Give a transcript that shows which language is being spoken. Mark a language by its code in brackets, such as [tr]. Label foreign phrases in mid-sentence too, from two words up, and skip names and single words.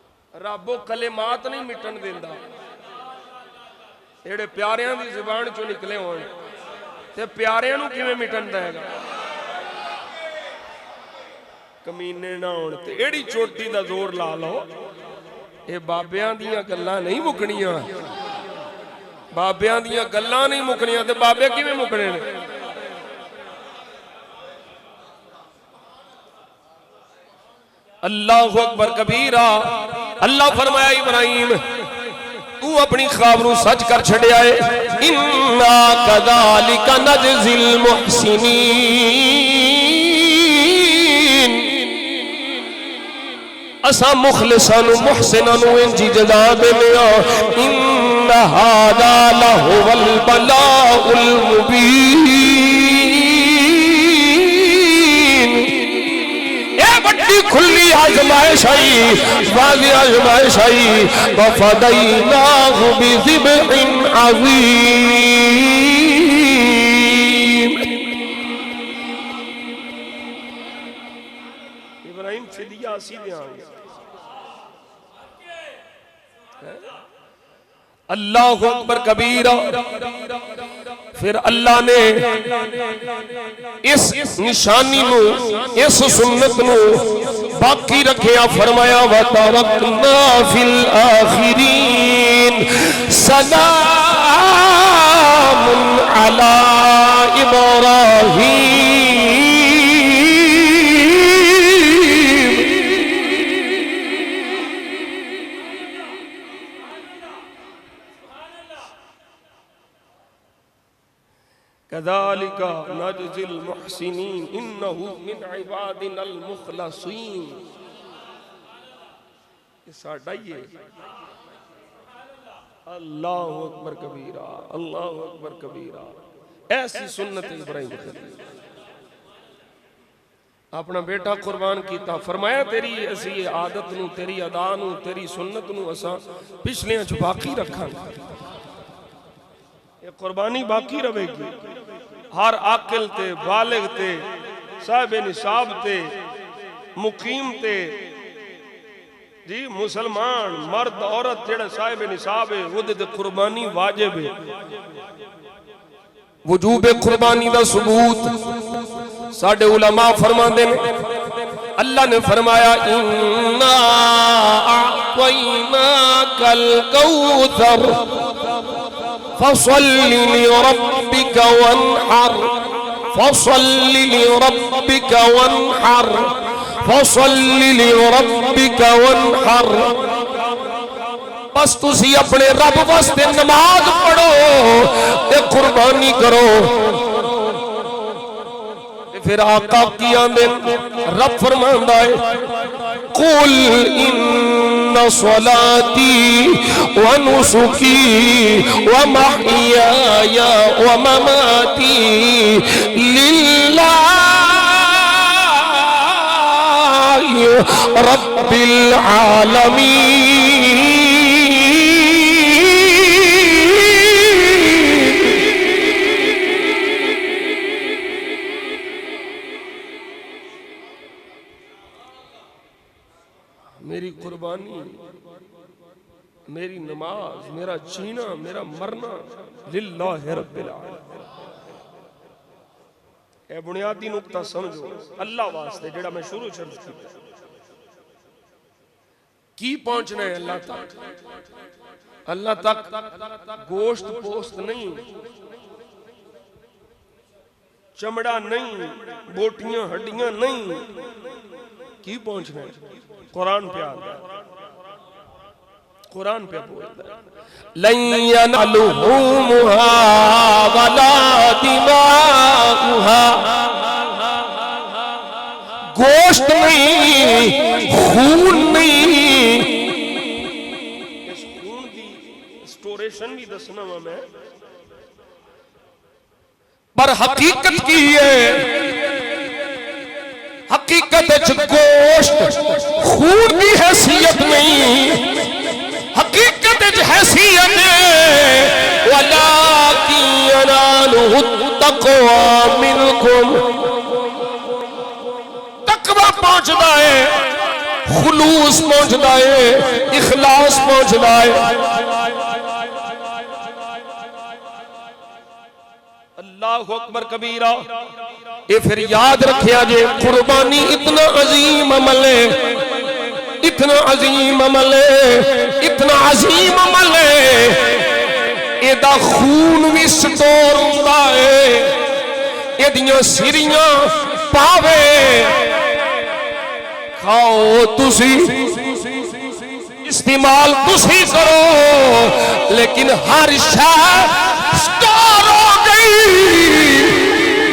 [pa] ਰੱਬ ਕਲਮਾਤ ਨਹੀਂ ਮਿਟਣ ਦਿੰਦਾ, ਜਿਹੜੇ ਪਿਆਰਿਆਂ ਦੀ ਜ਼ੁਬਾਨ ਚੋਂ ਨਿਕਲੇ ਹੋਣ ਤੇ ਪਿਆਰਿਆਂ ਨੂੰ ਕਿਵੇਂ ਮਿਟਣ ਦੇਵੇਗਾ। ਕਮੀਨੇ ਨਾ ਹੋਣ ਤੇ ਅੱਡੀ ਚੋਟੀ ਦਾ ਜ਼ੋਰ ਲਾ ਲਓ, ਇਹ ਬਾਬਿਆਂ ਦੀਆਂ ਗੱਲਾਂ ਨਹੀਂ ਮੁੱਕਣੀਆਂ, ਬਾਬਿਆਂ ਦੀਆਂ ਗੱਲਾਂ ਨਹੀਂ ਮੁੱਕਣੀਆਂ ਤੇ ਬਾਬੇ ਕਿਵੇਂ ਮੁੱਕਣੇ ਨੇ। [ar] الله أكبر كبيرا. [pa] ਅੱਲਾਹ ਫ਼ਰਮਾਇਆ ਇਬਰਾਹੀਮ ਤੂੰ ਆਪਣੀ ਖ਼ਾਬ ਨੂੰ ਸੱਚ ਕਰ ਛੱਡਿਆ ਹੈ। [ar] إنا كذلك نجزي المحسنين, [pa] ਅਸਾਂ ਮੁਖ਼ਲਿਸਾਂ ਨੂੰ ਮੁਹਸਿਨਾਂ ਨੂੰ ਇੰਜ ਜਜ਼ਾ ਦੇਣੇ ਆਂ। [ar] إن هذا لهو البلاء المبين, [pa] ਖੁੱਲ੍ਹੀ ਆਜ਼ਮਾਇਸ਼ ਆਈ, ਵਾਜ਼ੇਹ ਆਜ਼ਮਾਇਸ਼ ਆਈ। [ar] وفديناه بذبح عظيم. [pa] ਇਬਰਾਹੀਮ ਫ਼ਿਦਿਆ ਸੀ ਦੇਂਗੇ। [ar] الله أكبر كبيرا. [pa] ਫਿਰ ਅੱਲਾਹ ਨੇ ਇਸ ਨਿਸ਼ਾਨੀ ਨੂੰ, ਇਸ ਸੁੰਨਤ ਨੂੰ ਬਾਕੀ ਰੱਖਿਆ। [ar] फरमाया وتركنا في الآخرين سلام على إبراهيم. كذلك نجزي المحسنين إنه من عبادنا المخلصين. [pa] ਇਹ ਸਾਡਾ ਹੀ ਹੈ। [ar] الله أكبر كبيرا، الله أكبر كبيرا. [pa] ਐਸੀ ਸੁੰਨਤ ਇਬਰਾਹੀਮ ਖ਼ਲੀਲ। [ur] اپنا بیٹا قربان کیا. [pa] ਫ਼ਰਮਾਇਆ ਤੇਰੀ ਐਸੀ ਆਦਤ ਨੂੰ, ਤੇਰੀ ਅਦਾ ਨੂੰ, ਤੇਰੀ ਸੁੰਨਤ ਨੂੰ ਅਸਾਂ ਪਿਛਲਿਆਂ ਚ ਬਾਕੀ ਰੱਖਾਂਗੇ। [ur] یہ قربانی باقی رہے گی. [pa] ਹਰ ਆਕਿਲ ਤੇ, ਬਾਲਿਗ਼ ਤੇ, ਸਾਹਿਬ ਨਿਸਾਬ ਤੇ, ਮੁਕੀਮ ਤੇ ਜੀ, ਮੁਸਲਮਾਨ ਮਰਦ ਔਰਤ ਜਿਹੜਾ ਸਾਹਿਬ ਨਿਸਾਬ ਹੈ ਉਹਦੇ ਤੇ ਕੁਰਬਾਨੀ ਵਾਜਿਬ ਹੈ। ਵਜੂਬ ਕੁਰਬਾਨੀ ਦਾ ਸਬੂਤ ਸਾਡੇ ਉਲਮਾ ਫ਼ਰਮਾਂਦੇ ਨੇ। ਅੱਲਾਹ ਨੇ ਫ਼ਰਮਾਇਆ [ar] إنا أعطيناك الكوثر فصل لربك وانحر، فصل لربك وانحر، فصل لربك وانحر. [pa] ਬੱਸ ਤੁਸੀਂ ਆਪਣੇ ਰੱਬ ਵਾਸਤੇ ਨਮਾਜ਼ ਪੜ੍ਹੋ ਤੇ ਕੁਰਬਾਨੀ ਕਰੋ। ਫਿਰ ਆਕਾ ਕੀ ਆਂਦੇ ਰੱਬ ਫ਼ਰਮਾਂਦਾ ਹੈ [ar] قل إن صلاتي ونسكي ومحياي ومماتي لله رب العالمين. [pa] ਮੇਰੀ ਕੁਰਬਾਨੀ, ਮੇਰੀ ਨਮਾਜ਼, ਮੇਰਾ ਜੀਣਾ, ਮੇਰਾ ਮਰਨਾ [ar] لله رب العالمين. [pa] ਇਹ ਬੁਨਿਆਦੀ ਨੁਕਤਾ ਸਮਝੋ ਅੱਲਾਹ ਵਾਸਤੇ ਜਿਹੜਾ ਮੈਂ ਸ਼ੁਰੂ ਸ਼ਰਤ ਕੀ ਪਹੁੰਚਣਾ ਹੈ ਅੱਲਾਹ ਤੱਕ। ਅੱਲਾਹ ਤੱਕ ਗੋਸ਼ਤ ਪੋਸਤ ਨਹੀਂ, ਚਮੜਾ ਨਹੀਂ, ਬੋਟੀਆਂ ਹੱਡੀਆਂ ਨਹੀਂ। ਕੀ ਪਹੁੰਚਣਾ ਹੈ? [ur] قرآن پے آتا ہے، قرآن پے بولتا ہے [ar] لن ينالهمها ولا دماؤها. [pa] ਗੋਸ਼ਤ ਨਹੀਂ, ਖ਼ੂਨ ਨਹੀਂ। ਇਸ ਖ਼ੂਨ ਕੀ ਸਟੋਰੇਸ਼ਨ ਭੀ ਦੱਸਣਾ ਵਾਂ ਮੈਂ, ਪਰ ਹਕੀਕਤ ਕੀ ਹੈ। [ur] حقیقت گوشت خون کی حیثیت نہیں، حقیقت حیثیت [ar] ولكن يناله التقوى منكم. [ur] تقویٰ پہنچتا ہے, خلوص پہنچتا ہے، اخلاص پہنچتا ہے. [ar] الله أكبر كبيرا. [pa] ਇਹ ਫਿਰ ਯਾਦ ਰੱਖਿਓ ਜੇ ਕੁਰਬਾਨੀ ਇਤਨਾ ਅਜ਼ੀਮ ਅਮਲ ਹੈ, ਇਤਨਾ ਅਜ਼ੀਮ ਅਮਲ ਹੈ, ਇਤਨਾ ਅਜ਼ੀਮ ਅਮਲ ਹੈ। ਏਦਾ ਖ਼ੂਨ ਭੀ ਸਟੋਰ ਹੁੰਦਾ ਹੈ, ਏਦੀਆਂ ਸਿਰੀਆਂ ਪਾਵੇ ਖਾਓ ਤੁਸੀਂ, ਇਸਤੇਮਾਲ ਤੁਸੀਂ ਕਰੋ, ਲੇਕਿਨ ਹਰ ਸ਼ੈ ਸਟੋਰ ਹੋ ਗਈ।